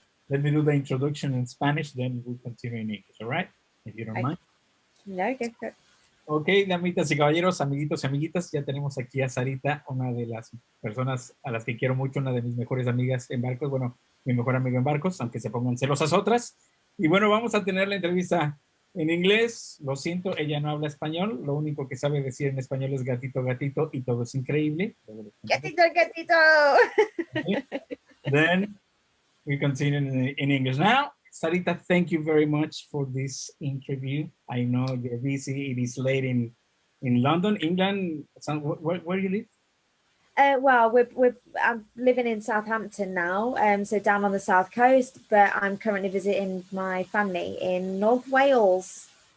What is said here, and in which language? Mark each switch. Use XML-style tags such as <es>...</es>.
<en>Let me do the introduction in Spanish, then we'll continue in English, all right? If you don't mind. No, go for it.</en> <es>Ok, damitas y caballeros, amiguitos y amiguitas, ya tenemos aquí a Sarita, una de las personas a las que quiero mucho, una de mis mejores amigas en barcos, bueno, mi mejor amigo en barcos, aunque se pongan celosas otras. Y bueno, vamos a tener la entrevista en inglés. Lo siento, ella no habla español, lo único que sabe decir en español es gatito, gatito, y todo es increíble. Gatito, gatito.</es> <en>Okay. Then we continue in English. Now, Sarita, thank you very much for this interview. I know you're busy. It is late in London, England. So where do you live? Well, I'm living in Southampton now, so down on the south coast, but I'm currently visiting my family in North Wales.</en>